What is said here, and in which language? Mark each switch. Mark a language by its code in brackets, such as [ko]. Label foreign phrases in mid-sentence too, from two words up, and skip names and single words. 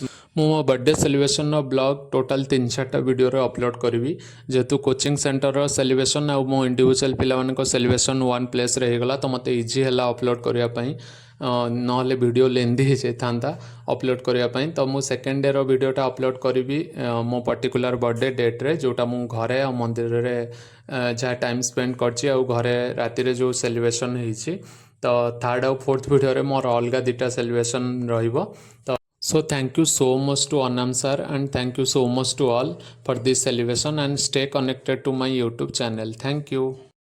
[or] ମୁଁ ମୋ [en] birthday celebrationର blog total [or] 3-4ଟା ଭିଡ଼ିଓରେ ଅପଲୋଡ଼ କରିବି, ଯେହେତୁ [en] coaching centerର celebration [or] ଆଉ ମୋ ଇଣ୍ଡିଭିଜୁଆଲ୍ ପିଲାମାନଙ୍କ [en] celebration one placeରେ [or] ହେଇଗଲା ତ ମୋତେ ଇଜି ହେଲା ଅପଲୋଡ଼ କରିବା ପାଇଁ, ନହେଲେ [en] video lengthy [or] ହେଇଯାଇଥାନ୍ତା ଅପଲୋଡ଼ କରିବା ପାଇଁ। ତ ମୁଁ [en] second dayର videoଟା upload [or] କରିବି ମୋ [en] particular birthday dateରେ, [or] ଯେଉଁଟା ମୁଁ ଘରେ ଆଉ ମନ୍ଦିରରେ ଯାହା [en] time spend [or] କରିଛି ଆଉ ଘରେ ରାତିରେ ଯେଉଁ ସେଲିବ୍ରେସନ୍ ହେଇଛି। ତ ଥାର୍ଡ଼ ଆଉ [en] fourth videoରେ [or] ମୋର ଅଲଗା ଦୁଇଟା ସେଲିବ୍ରେସନ୍ ରହିବ। [en] ତ so thank you so much to Anam sir and thank you so much to all for this celebration and stay connected to my YouTube channel. Thank you.